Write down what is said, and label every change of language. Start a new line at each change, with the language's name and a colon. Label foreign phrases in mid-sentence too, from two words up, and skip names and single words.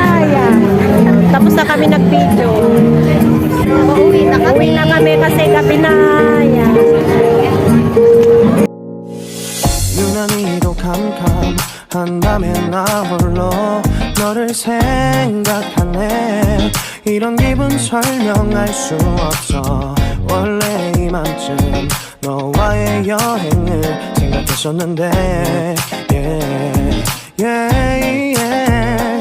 Filipino: Yan. Tapos na kami nag-video. Uwi na kami kasi gabi na. Yan.
Korean: 유난히도 캄캄한다면 나 홀로 너를 생각하네 이런 기분 설명할 수 없어 원래 이맘쯤 너와의 여행을 생각했었는데
English: yeah, yeah, yeah.